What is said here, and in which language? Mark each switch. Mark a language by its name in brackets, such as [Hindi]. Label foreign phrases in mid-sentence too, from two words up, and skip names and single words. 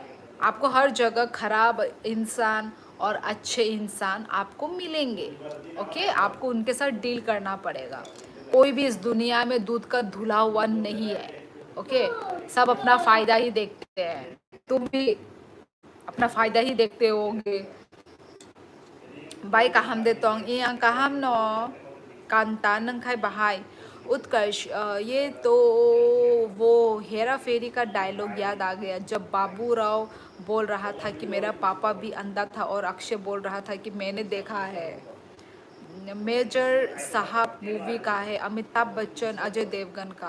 [Hindi] आपको हर जगह खराब इंसान और अच्छे इंसान आपको मिलेंगे, ओके? आपको उनके साथ डील करना पड़ेगा। कोई भी इस दुनिया में दूध का धुला हुआ नहीं है, ओके? सब अपना फ़ायदा ही देखते हैं। तुम भी अपना फ़ायदा ही देखते होंगे। [Kok Borok] बाई kaham de tong iyang kaham no kanta नंग खाई बहाई [Hindi] उत्कर्ष ये तो वो हेरा फेरी का डायलॉग याद आ गया जब बाबू राव बोल रहा था कि मेरा पापा भी अंधा था और अक्षय बोल रहा था कि मैंने देखा है। मेजर साहब मूवी का है, अमिताभ बच्चन अजय देवगन का।